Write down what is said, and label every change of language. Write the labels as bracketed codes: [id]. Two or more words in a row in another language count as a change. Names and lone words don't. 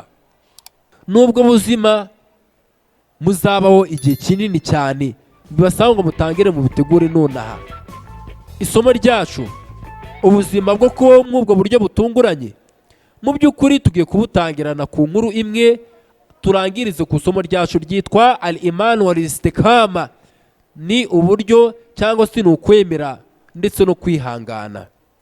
[rw] Nubwo buzima muzabaho igihe kinini cyane, bibasaba ngo mutangire mu bitegure nonaha. Isomo ryacu, ubuzima bwo kubaho mw'ubwo buryo butunguranye, mu by'ukuri tugiye kubutangirana ku nkuru imwe, turangirize ku isomo ryacu ryitwa [ar] الإيمان والاستقامة. [rw] Ni uburyo cyangwa se ni ukwemera ndetse no kwihangana.